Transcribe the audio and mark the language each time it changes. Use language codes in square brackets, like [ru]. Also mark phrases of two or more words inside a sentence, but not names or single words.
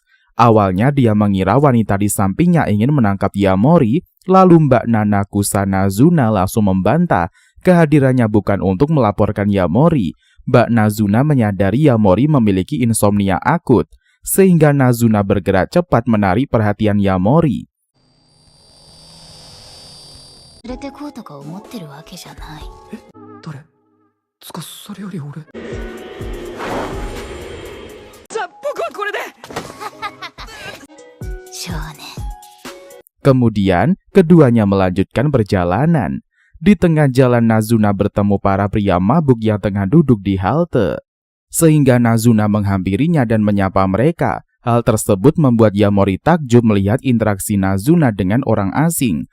[id] Awalnya dia mengira wanita di sampingnya ingin menangkap Yamori, lalu Mbak Nana Kusanazuna langsung membantah kehadirannya bukan untuk melaporkan Yamori. Mbak Nazuna menyadari Yamori memiliki insomnia akut, sehingga Nazuna bergerak cepat menarik perhatian Yamori. [ja] 連れてこうとか思ってるわけじゃない。誰？つかそれより俺。じゃあ僕はこれで。少年。 [id] Kemudian, keduanya melanjutkan perjalanan. Di tengah jalan Nazuna bertemu para pria mabuk yang tengah duduk di halte. Sehingga Nazuna menghampirinya dan menyapa mereka. Hal tersebut membuat Yamori takjub melihat interaksi Nazuna dengan orang asing.